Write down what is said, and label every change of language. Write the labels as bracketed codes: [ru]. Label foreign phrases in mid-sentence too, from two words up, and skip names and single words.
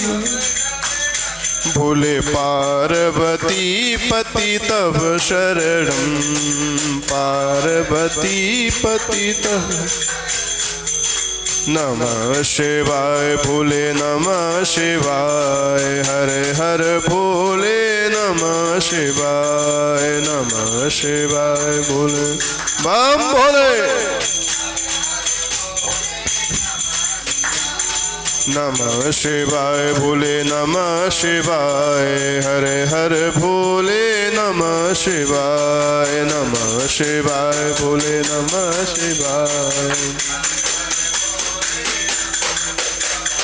[sa] भोले पार्वती पति तब शरणम, पार्वती पति तब। नमः शिवाय भोले नमः शिवाय [hi] हर हर भोले [sa] नमः शिवाय नमः शिवाय [hi] भोले बम भोले। [sa] नमः शिवाय भोले नमः शिवाय [hi] हर हर भोले [sa] नमः शिवाय नमः शिवाय भोले नमः शिवाय।